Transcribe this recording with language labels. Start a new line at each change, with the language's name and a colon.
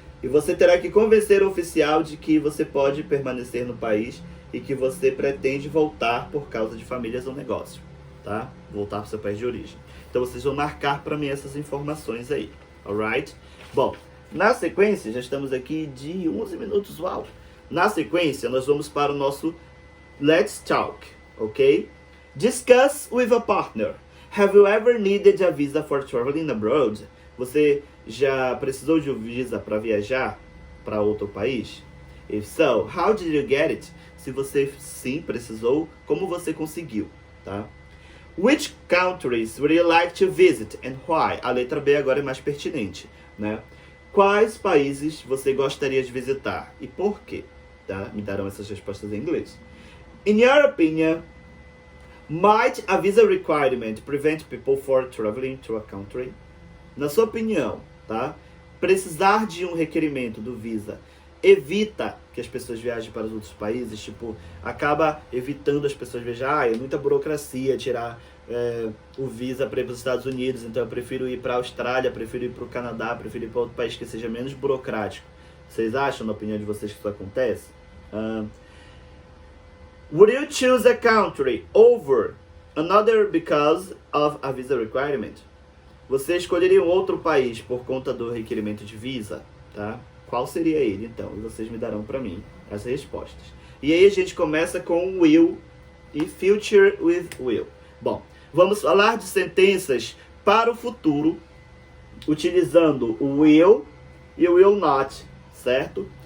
Portuguese: E você terá que convencer o oficial de que você pode permanecer no país e que você pretende voltar por causa de famílias ou negócio. Tá? Voltar para o seu país de origem. Então vocês vão marcar para mim essas informações aí, alright? Bom, na sequência, já estamos aqui de 11 minutos, uau! Na sequência, nós vamos para o nosso Let's Talk, ok?
English: Discuss with a partner. Have you ever needed a visa for traveling abroad?
Portuguese: Você já precisou de um visa para viajar para outro país?
English: If so, how did you get it?
Portuguese: Se você sim precisou, como você conseguiu, tá?
English: Which countries would you like to visit and why?
Portuguese: A letra B agora é mais pertinente, né? Quais países você gostaria de visitar e por quê? Tá? Me darão essas respostas em inglês.
English: In your opinion, might a visa requirement prevent people from traveling to a country?
Portuguese: Na sua opinião, tá? Precisar de um requerimento do visa evita que as pessoas viajem para os outros países, tipo, acaba evitando as pessoas viajar. É muita burocracia tirar o visa para ir para os Estados Unidos, então eu prefiro ir para a Austrália, prefiro ir para o Canadá, prefiro ir para outro país que seja menos burocrático. Vocês acham, na opinião de vocês, que isso acontece?
English: Would you choose a country over another because of a visa requirement?
Portuguese: Você escolheria um outro país por conta do requerimento de visa, tá? Qual seria ele, então? E vocês me darão para mim as respostas. E aí a gente começa com will e future with will. Bom, vamos falar de sentenças para o futuro, utilizando o will e o will not, certo?